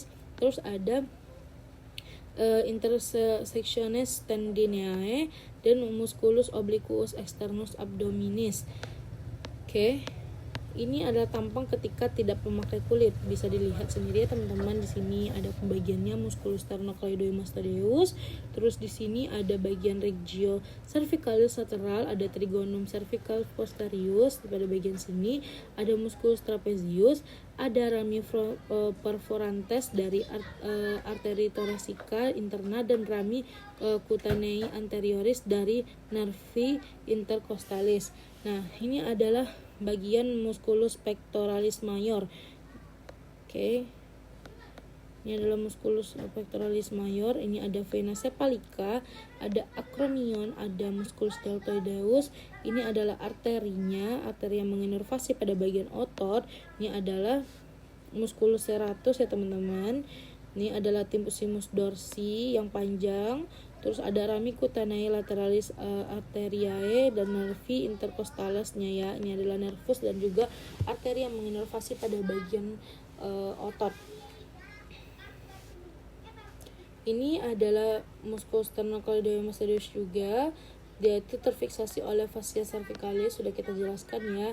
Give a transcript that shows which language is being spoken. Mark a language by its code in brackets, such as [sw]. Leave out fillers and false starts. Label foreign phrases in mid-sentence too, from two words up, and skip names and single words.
[id] Terus ada [la] intersectiones tendineae [id] dan [la] musculus obliquus externus abdominis. [id] Oke. Ini adalah tampang ketika tidak memakai kulit. Bisa dilihat sendiri ya teman-teman, di sini ada pembagiannya [la] musculus sternocleidomastoideus. [id] Terus di sini ada bagian [la] regio cervicalis lateral, [id] ada [la] trigonum cervical posterius [id] pada bagian sini, ada [la] musculus trapezius, [id] ada [la] rami perforantes [id] dari arteri [la] thoracika interna [id] dan [la] rami cutanei anterioris [id] dari [la] nervi intercostalis. [id] Nah, ini adalah bagian [la] musculus pectoralis major. [id] Oke. Ini adalah [la] musculus pectoralis major. [id] Ini ada [la] vena cephalica, [id] ada acromion, ada [la] musculus deltoideus. [id] Ini adalah arterinya, arteri yang menginervasi pada bagian otot. Ini adalah [la] musculus serratus [id] ya teman-teman. Ini adalah [la] timpusimus dorsi [id] yang panjang. Terus ada [la] rami cutanei lateralis arteriae [id] dan [la] nervi intercostalusnya [id] ya. Ini adalah nervus dan juga arteri yang menginervasi pada bagian otot. Ini adalah [la] musculus sternocleidomastoideus [id] juga. Dia itu terfiksasi oleh [la] fascia cervicalis, [id] sudah kita jelaskan ya.